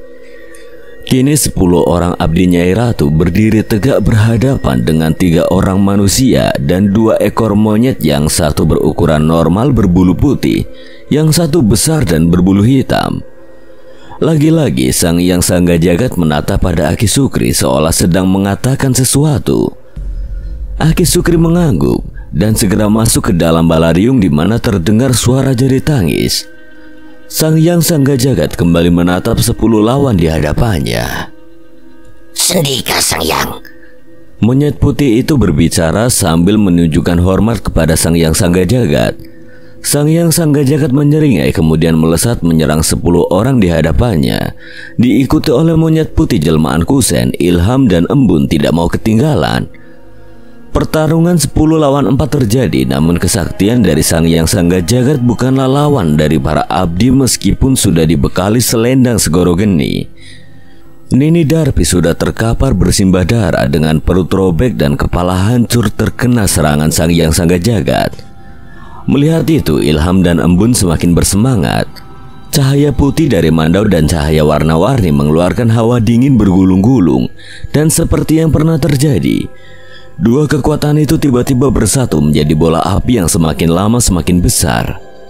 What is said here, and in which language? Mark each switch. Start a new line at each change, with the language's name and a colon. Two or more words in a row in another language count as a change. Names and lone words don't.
Indonesian: Kini 10 orang abdi Nyai Ratu berdiri tegak berhadapan dengan 3 orang manusia dan 2 ekor monyet, yang satu berukuran normal berbulu putih, yang satu besar dan berbulu hitam. Lagi-lagi Sang Hyang Sanggajagat menatap pada Aki Sukri seolah sedang mengatakan sesuatu. Aki Sukri mengangguk dan segera masuk ke dalam balarium di mana terdengar suara jerit tangis. Sang Hyang Sanggajagat kembali menatap 10 lawan di hadapannya. Sendika Sang Hyang. Monyet putih itu berbicara sambil menunjukkan hormat kepada Sang Hyang Sanggajagat. Sang Hyang Sanggajagat menyeringai kemudian melesat menyerang 10 orang di hadapannya. Diikuti oleh monyet putih jelmaan Kusen, Ilham dan Embun tidak mau ketinggalan. Pertarungan 10 lawan 4 terjadi, namun kesaktian dari Sang Hyang Sanggajagat bukanlah lawan dari para abdi meskipun sudah dibekali selendang segoro geni. Nini Darpi sudah terkapar bersimbah darah dengan perut robek dan kepala hancur terkena serangan Sang Hyang Sanggajagat. Melihat itu, Ilham dan Embun semakin bersemangat. Cahaya putih dari mandau dan cahaya warna-warni mengeluarkan hawa dingin bergulung-gulung, dan seperti yang pernah terjadi, 2 kekuatan itu tiba-tiba bersatu menjadi bola api yang semakin lama semakin besar.